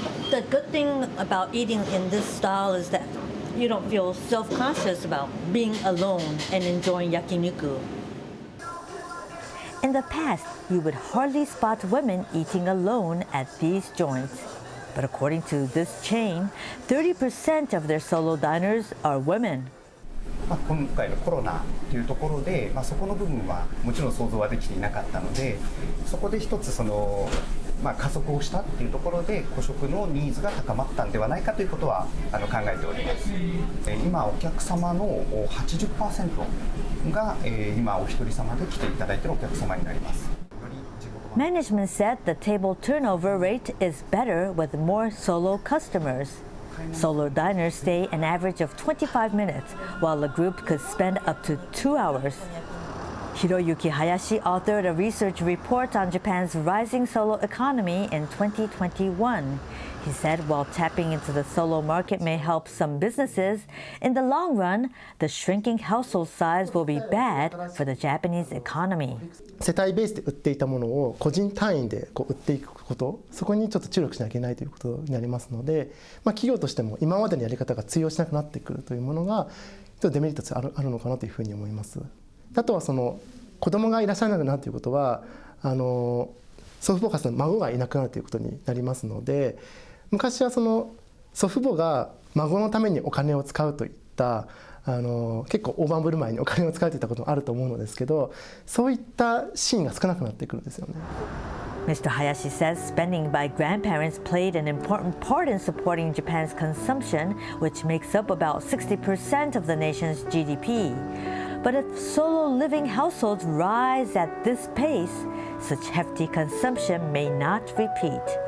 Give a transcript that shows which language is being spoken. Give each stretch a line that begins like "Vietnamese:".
English: The good thing about eating in this style is that you don't feel self-conscious about being alone and enjoying yakiniku. In the past, you would hardly spot women eating alone at these joints. But according to this chain, 30% of their solo diners are women.
Japanese: 今回のコロナというところで、そこの部分はもちろん想像はできていなかったので、そこで一つ加速をしたっていうところで個食のニーズが高まったんではないかということは考えております。今お客様の 80% が今お一人様で来ていただいているお客様になります。
English: Management said the table turnover rate is better with more solo customers. Solo diners stay an average of 25 minutes, while a group could spend up to 2 hours. Hiroyuki Hayashi authored a research report on Japan's rising solo economy in 2021. He said while tapping into the solo market may help some businesses, in the long run, the shrinking household size will be bad for the Japanese economy.
Japanese: 世帯ベースで売っていたものを個人単位で売っていくこと、そこにちょっと注力しなきゃいけないということになりますので、企業としても今までのやり方が通用しなくなってくるというものがちょっとデメリットとしてあるのかなというふうに思います。あとは子供がいらっしゃらなくなるということは祖父母から孫がいなくなるということになりますので、昔は祖父母が孫のためにお金を使うといった結構大盤振る舞いにお金を使うといったこともあると思うのですけど、そういったシーンが少なくなってくるんですよね。
English: Mr. Hayashi says spending by grandparents played an important part in supporting Japan's consumption, which makes up about 60% of the nation's GDP. But if solo living households rise at this pace, such hefty consumption may not repeat.